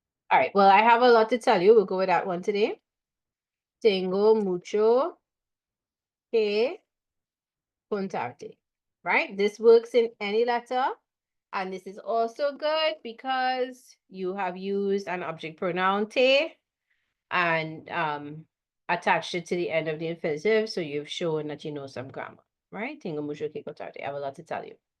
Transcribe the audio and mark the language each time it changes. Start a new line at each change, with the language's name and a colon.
English: All right, well, I have a lot to tell you. We'll go with that one today.
Spanish: Tengo mucho que contarte,
English: right? This works in any letter. And this is also good because you have used an object pronoun te and attached it to the end of the infinitive. So you've shown that you know some grammar, right?
Spanish: Tengo mucho que contarte.
English: I have a lot to tell you.